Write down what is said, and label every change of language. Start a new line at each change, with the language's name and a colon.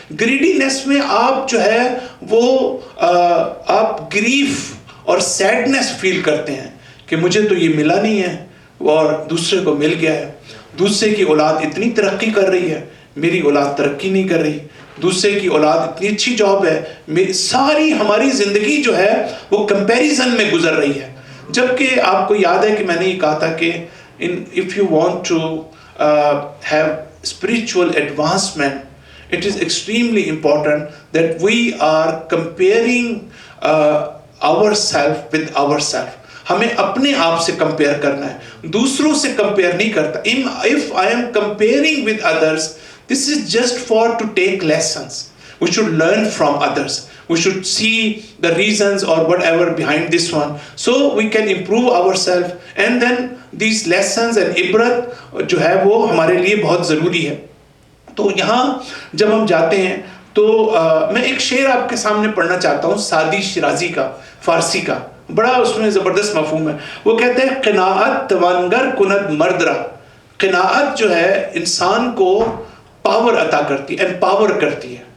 Urdu: گریڈینس میں آپ جو ہے وہ آپ گریف اور سیڈنس فیل کرتے ہیں کہ مجھے تو یہ ملا نہیں ہے اور دوسرے کو مل گیا ہے, دوسرے کی اولاد اتنی ترقی کر رہی ہے, میری اولاد ترقی نہیں کر رہی, دوسرے کی اولاد اتنی اچھی جاب ہے, ساری ہماری زندگی جو ہے وہ کمپیریزن میں گزر رہی ہے. جبکہ آپ کو یاد ہے کہ میں نے یہ کہا تھا کہ
English: if you want to have spiritual advancement, it is extremely important that we are comparing ourselves with ourselves.
Urdu: ہمیں اپنے آپ سے کمپیئر کرنا ہے, دوسروں سے کمپیئر نہیں کرتا.
English: If I am comparing with others, this is just for to take lessons. We should learn from others. We should see the reasons or whatever behind this one, so we can improve ourselves. And then these lessons and
Urdu: ibrat جو ہے وہ ہمارے لیے بہت ضروری ہے. تو یہاں جب ہم جاتے ہیں تو میں ایک شعر آپ کے سامنے پڑھنا چاہتا ہوں, سعدی شیرازی کا, فارسی کا, بڑا اس میں زبردست مفہوم ہے. وہ کہتے ہیں
Persian: قناعت توانگر کند مردرا.
Urdu: قناعت جو ہے انسان کو پاور عطا کرتی ہے, امپاور کرتی ہے.